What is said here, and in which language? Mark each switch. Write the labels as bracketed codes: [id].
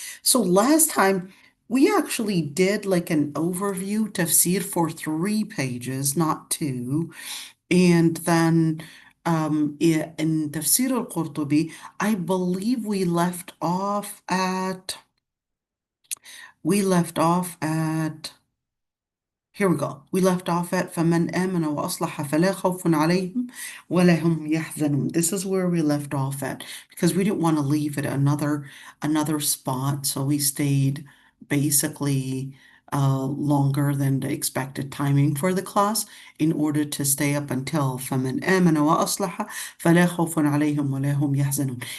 [en] So last time, we actually did like an overview tafsir for 3 pages, not two. And then in Tafsir al-Qurtubi, I believe we left off at here we go. We left off at [ar] فَمَنْ آمَنَ وَأَصْلَحَ فَلَا خَوْفٌ عَلَيْهِمْ وَلَا هُمْ يَحْزَنُونَ. [en] This is where we left off at because we didn't want to leave it another spot, so we stayed basically longer than the expected timing for the class in order to stay up until [ar] فَمَنْ آمَنَ وَأَصْلَحَ فَلَا خَوْفٌ عَلَيْهِمْ وَلَا هُمْ يَحْزَنُونَ.